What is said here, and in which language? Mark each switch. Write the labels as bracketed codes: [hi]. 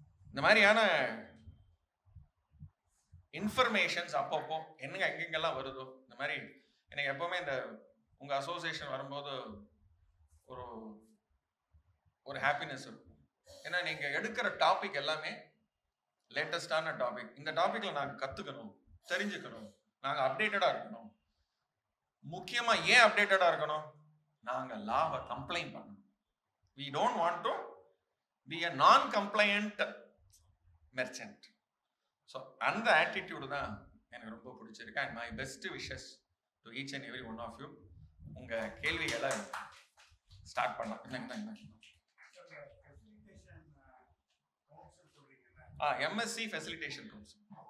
[ta] இந்த மாதிரியான இன்ஃபர்மேஷன்ஸ் அப்பப்போ என்னங்க எங்கெங்கெல்லாம் வருதோ இந்த மாதிரி எனக்கு எப்போவுமே இந்த உங்கள் அசோசியேஷன் வரும்போது ஒரு ஒரு ஹாப்பினஸ் இருக்கும். ஏன்னா நீங்கள் எடுக்கிற டாபிக் எல்லாமே லேட்டஸ்டான டாபிக். இந்த டாப்பிக்கில் நாங்கள் கற்றுக்கணும், தெரிஞ்சுக்கணும், நாங்கள் அப்டேட்டடாக இருக்கணும். முக்கியமாக ஏன் அப்டேட்டடாக இருக்கணும்? நாங்கள் லாவை கம்ப்ளைண்ட் பண்ணணும். [en] we don't want to be a non-compliant merchant. [ta] So அந்த ஆட்டிடியூடு தான் எனக்கு ரொம்ப பிடிச்சிருக்கு. [en] And my best wishes to each and every one of you. [ta] உங்கள் கேள்விகளை ஸ்டார்ட் பண்ணலாம். என்ன எம்எஸ்சி ஃபெசிலிட்டேஷன் கவுன்சில்.